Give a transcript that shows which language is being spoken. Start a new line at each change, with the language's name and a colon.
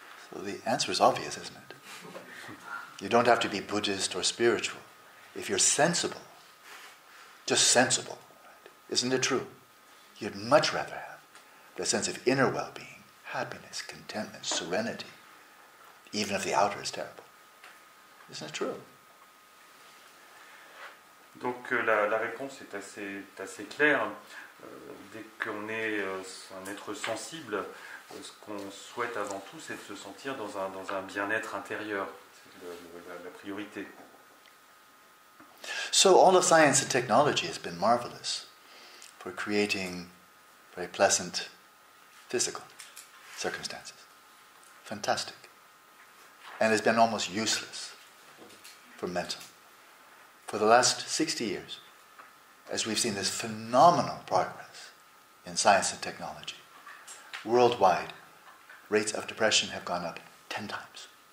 English: So the answer is obvious, isn't it? You don't have to be Buddhist or spiritual. If you're sensible, just sensible, right? Isn't it true? You'd much rather have the sense of inner well-being, happiness, contentment, serenity, even if the outer is terrible. Isn't it true?
French: Donc la réponse est assez claire. Dès qu'on est un être sensible, ce qu'on souhaite avant tout, c'est de se sentir dans un bien-être intérieur. C'est la priorité.
English: So all of science and technology has been marvelous for creating very pleasant physical circumstances. Fantastic. And has been almost useless for mental. For the last 60 years, as we've seen this phenomenal progress in science and technology, worldwide, rates of depression have gone up 10 times.